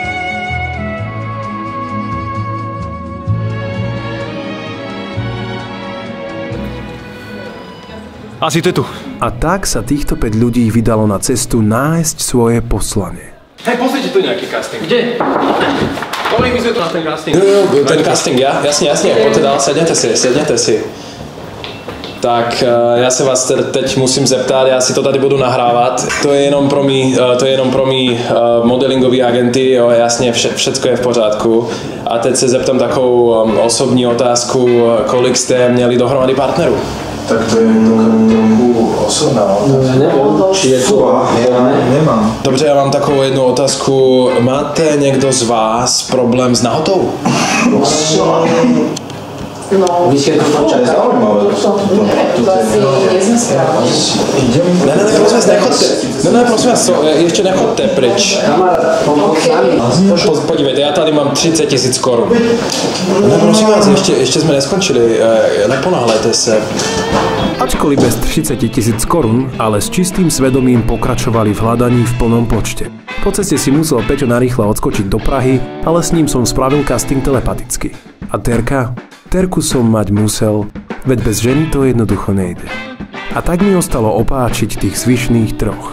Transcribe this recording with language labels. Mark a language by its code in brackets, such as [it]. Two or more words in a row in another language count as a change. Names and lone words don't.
[sk] Asi to je tu. A tak sa týchto 5 ľudí vydalo na cestu nájsť svoje poslanie. Hej, pozrite tu nejaký casting. Kde? [cs] Kolik my sme tu na ten casting? [sk] Ten casting, ja? Jasne, poďte dál, sednete si. [cs] Tak já se vás teď musím zeptat, já si to tady budu nahrávat. To je jenom pro mý modelingový agenty, jo, jasně, všecko je v pořádku. A teď se zeptám takovou osobní otázku, kolik jste měli dohromady partnerů? [sk] Tak to je trochu osobná otázka. Nemám. [cs] Dobře, já mám takovou jednu otázku. Máte někdo z vás problém s nahotou? No. [sk] Vy ste to počali zaujímavé. To asi nie sme správne. [cs] Ne, prosím vás, nechodte. Ne, prosím vás, ještě nechodte pryč. Podívejte, já tady mám 30 000 korun. Ne, prosím vás, ještě jsme neskončili, neponáhlejte se. [sk] Ačkoliv bez 30 000 korun, ale s čistým svedomím pokračovali v hľadaní v plnom počte. Po ceste si musel Peťo narýchlo odskočiť do Prahy, ale s ním som spravil casting telepaticky. A Terku som mať musel, veď bez ženy to jednoducho nejde. A tak mi ostalo opáčiť tých zvyšných troch.